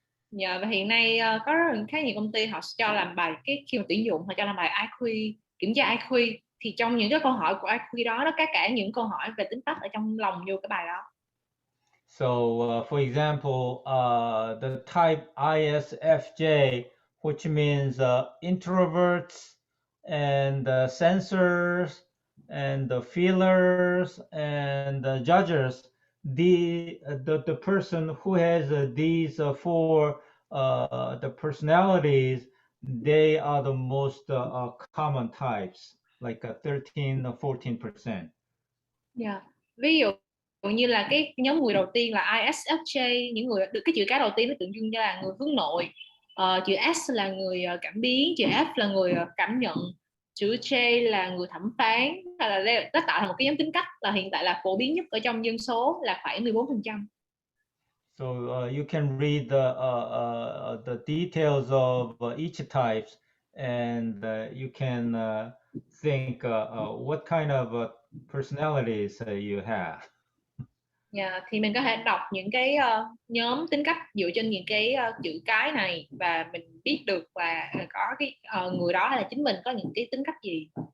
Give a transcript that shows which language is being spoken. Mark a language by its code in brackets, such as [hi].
[vi] Và hiện nay có khá nhiều công ty họ cho làm bài khi mà tuyển dụng họ cho làm bài IQ, kiểm tra IQ, thì trong những cái câu hỏi của IQ đó nó có cả những câu hỏi về tính cách ở trong lòng vô cái bài đó. [en] So for example, the type ISFJ, which means introverts and sensors and the feelers and the judges, the person who has these four the personalities, they are the most common types, like 13 or 14%. [vi] Ví dụ như là cái nhóm người đầu tiên là ISFJ, những người được cái chữ cái đầu tiên nó tượng trưng cho là người hướng nội, chữ S là người cảm biến, chữ F là người cảm nhận, chữ J là người thẩm phán, là nó tạo thành một cái nhóm tính cách là hiện tại là phổ biến nhất ở trong dân số là khoảng 14%. [en] So you can read the details of each types, and you can think what kind of personalities you have. [vi] Thì mình có thể đọc những cái nhóm tính cách dựa trên những cái chữ cái này và mình biết được là có cái người đó hay là chính mình có những cái tính cách gì.